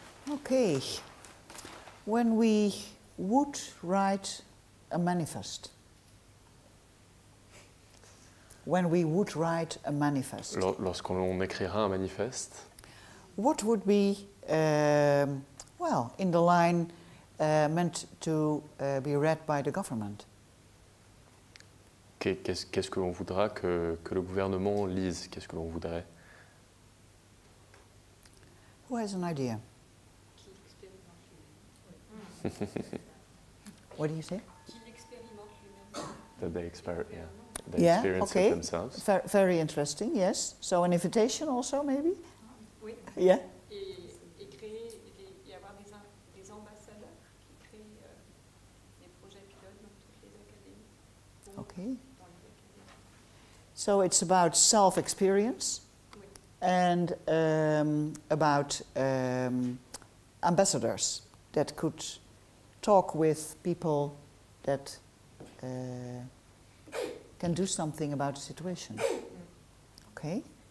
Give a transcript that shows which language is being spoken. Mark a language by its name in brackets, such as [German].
[English] Okay, when we would write a manifest, [French] Lorsqu'on écrira un manifeste, [English] what would be, well, in the line meant to be read by the government? [French] qu'est-ce que l'on voudra que le gouvernement lise? Qu'est-ce que l'on voudrait? [English] Who has an idea? What do you say? That they experience okay. it themselves. Very interesting, yes. So an invitation also, maybe? [French] Oui. [English] Yeah. [French] Et créer, et avoir des ambassadeurs qui créent des projets pilotes dans toutes les académies. [English] Okay. So it's about self-experience [French] Oui. [English] and about ambassadors that could talk with people that can do something about the situation. Okay.